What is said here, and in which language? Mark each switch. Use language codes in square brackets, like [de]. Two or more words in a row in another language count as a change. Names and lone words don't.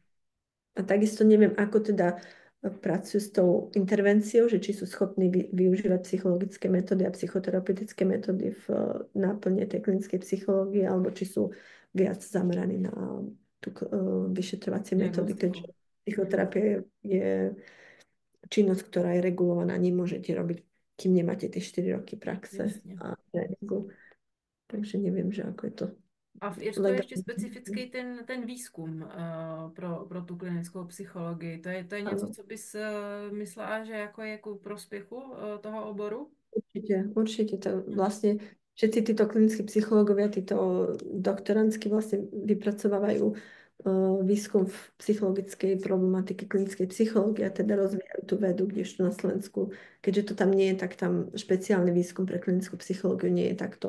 [sk] A takisto neviem, ako teda pracujú s tou intervenciou, že či sú schopní využívať psychologické metódy a psychoterapeutické metódy v náplne tej klinickej psychológie, alebo či sú viac zameraní na tú vyšetrovacie metódy, keďže [cs] Diagnostiku. Mhm. [sk] psychoterapia je činnosť, ktorá je regulovaná, nemôžete robiť, kým nemáte tie 4 roky praxe [cs] Jasně. [sk] a [cs] Jasně. [sk] tréningu. Takže neviem, že ako je to [cs] A v Irsku je ještě [sk] legálne. [cs] specifický ten výzkum pro tu klinickou psychologii. To je něco, [sk] Áno. [cs] co bys myslela, že jako je ku prospěchu toho oboru? [sk] Určite to Hm. vlastne všetci títo klinickí psychológovia, títo doktorantsky vlastne vypracovávajú výskum v psychologickej problematiky klinickej psychológie a teda rozvíjajú tú vedu, kdežto na Slovensku, keďže to tam nie je, tak tam špeciálny výskum pre klinickú psychológiu nie je takto